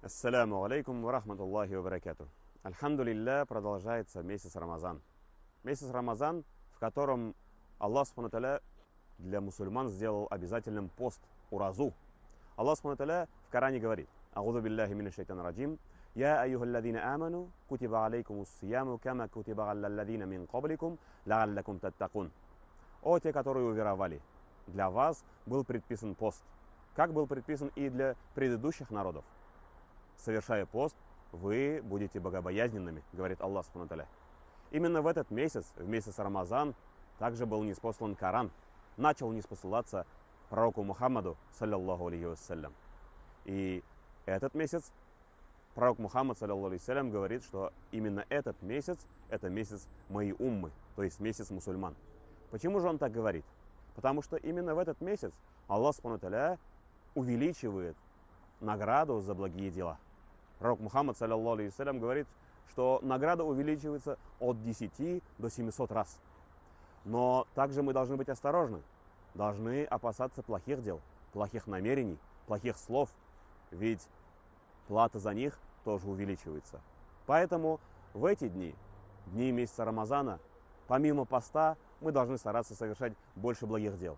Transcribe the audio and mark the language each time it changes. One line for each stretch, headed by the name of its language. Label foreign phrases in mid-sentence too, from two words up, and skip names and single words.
Arabic: السلام عليكم ورحمة الله وبركاته. الحمد لله,
Russian: продолжается месяц Рамазан. Месяц Рамазан, в котором Аллах
Arabic: سبحانه تعالى
Russian: для мусульман сделал обязательным пост уразу. Аллах
Arabic: سبحانه تعالى
Russian: в Коране говорит:
Arabic: أعوذ بالله من الشيطان الرجيم. يا أيها الذين آمنوا كتب عليكم الصيام كما كتب على الذين من قبلكم لعلكم تتقون.
Russian: О те, которые уверовали, для вас был предписан пост, как был предписан и для предыдущих народов. Совершая пост, вы будете богобоязненными, говорит Аллах
Arabic: سبحانه تعالى.
Russian: Именно в этот месяц, в месяц Рамазан, также был ниспослан Коран, начал ниспосылаться пророку Мухаммаду,
Arabic: صلى الله عليه وسلم.
Russian: И этот месяц пророк Мухаммад,
Arabic: صلى الله عليه وسلم,
Russian: говорит, что именно этот месяц, это месяц моей уммы, то есть месяц мусульман. Почему же он так говорит? Потому что именно в этот месяц Аллах
Arabic: سبحانه تعالى
Russian: увеличивает награду за благие дела. Пророк Мухаммад,
Arabic: صلى الله عليه وسلم,
Russian: говорит, что награда увеличивается от 10 до 700 раз. Но также мы должны быть осторожны, должны опасаться плохих дел, плохих намерений, плохих слов, ведь плата за них тоже увеличивается. Поэтому в эти дни, дни месяца Рамазана, помимо поста, мы должны стараться совершать больше благих дел.